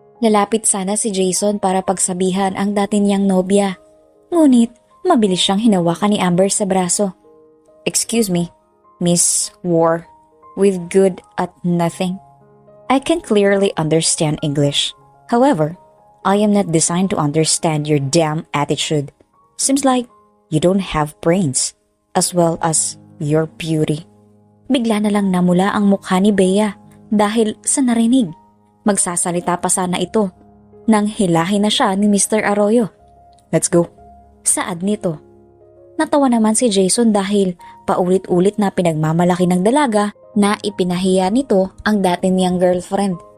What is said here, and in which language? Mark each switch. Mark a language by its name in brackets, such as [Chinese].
[Filipino] Lalapit sana si Jason para pagsabihan ang dati niyang nobya. Ngunit mabilis siyang hinawakan ni Amber sa braso. [English] Excuse me, Miss War, with good at nothing. I can clearly understand English. However, I am not designed to understand your damn attitude. Seems like you don't have brains, as well as your beauty. [Filipino] Bigla na lang namula ang mukha ni Bea dahil sa narinig. Magsasalita pa sana ito nang hilahin na siya ni Mr. Arroyo. [English] Let's go. [Filipino] Saad nito. Natawa naman si Jason dahil paulit-ulit na pinagmamalaki ng dalaga na ipinahiya nito ang dati niyang girlfriend.